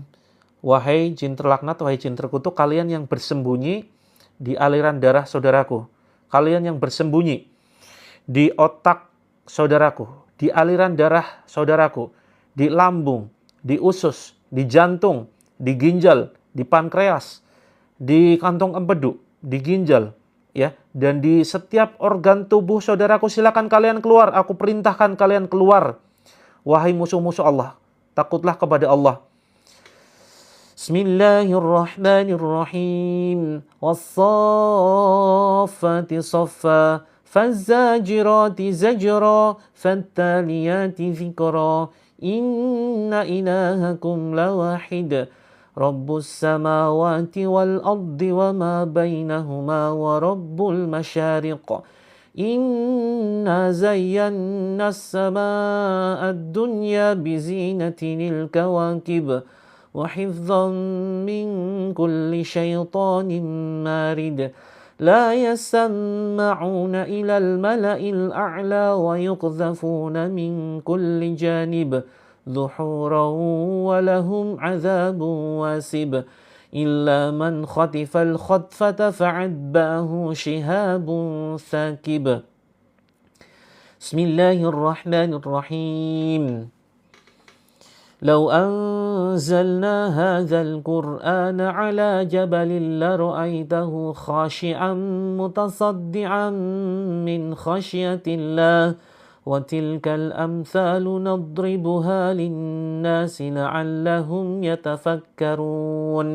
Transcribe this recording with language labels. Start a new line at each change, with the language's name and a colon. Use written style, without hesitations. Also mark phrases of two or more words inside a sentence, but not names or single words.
Indonesian: Wahai jin terlaknat, wahai jin terkutuk, kalian yang bersembunyi di aliran darah saudaraku, kalian yang bersembunyi di otak saudaraku, di aliran darah saudaraku, di lambung, di usus, di jantung, di ginjal, di pankreas, di kantong empedu, di ginjal, ya, dan di setiap organ tubuh saudaraku, silakan kalian keluar. Aku perintahkan kalian keluar. Wahai musuh-musuh Allah, takutlah kepada Allah.
Arabic: بسم الله الرحمن الرحيم. والصافات صفا، فالزاجرات زجرا، فالتاليات ذكرا. إن إلهكم لواحد. رب السماوات والأرض وما بينهما ورب المشارق. إنا زينا السماء الدنيا بزينة الكواكب وحفظا من كل شيطان مارد. لا يسمعون إلى الملإ الأعلى ويقذفون من كل جانب دحورا ولهم عذاب واصب. إلا من خطف الخطفة فعتباه شهاب ثاكب. بسم الله الرحمن الرحيم. لو أنزلنا هذا القرآن على جبل لرأيته خاشعا متصدعا من خشية الله وتلك الأمثال نضربها للناس لعلهم يتفكرون.